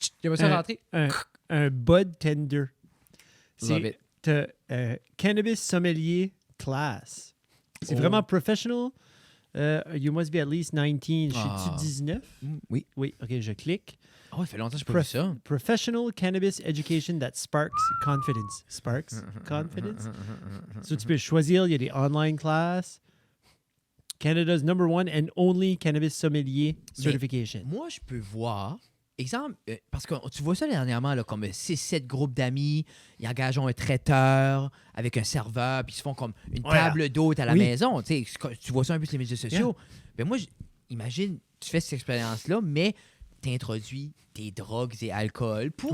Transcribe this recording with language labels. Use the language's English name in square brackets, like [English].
[French] J'aimerais ça rentrer. [English] Un bud tender. Love [French] C'est [English] it. cannabis sommelier class. [French] C'est Oh. vraiment professional. [English] You must be at least 19. [French] Je Ah. suis 19? Oui. Oui, OK, je clique. Oh, ça fait longtemps que je n'ai pas vu ça. [English] Professional cannabis education that sparks confidence. Sparks confidence? [French] So, tu peux choisir, il y a des [English] online classes. Canada's number one and only cannabis sommelier certification. [French] Moi, je peux voir, exemple, parce que tu vois ça dernièrement, là, comme 6-7 groupes d'amis, ils engagent un traiteur avec un serveur, puis ils se font comme une table d'hôte à la Oui. maison. Tu sais, tu vois ça un peu sur les médias sociaux. Ben moi, imagine, tu fais cette expérience-là, mais tu introduis des drogues et alcool pour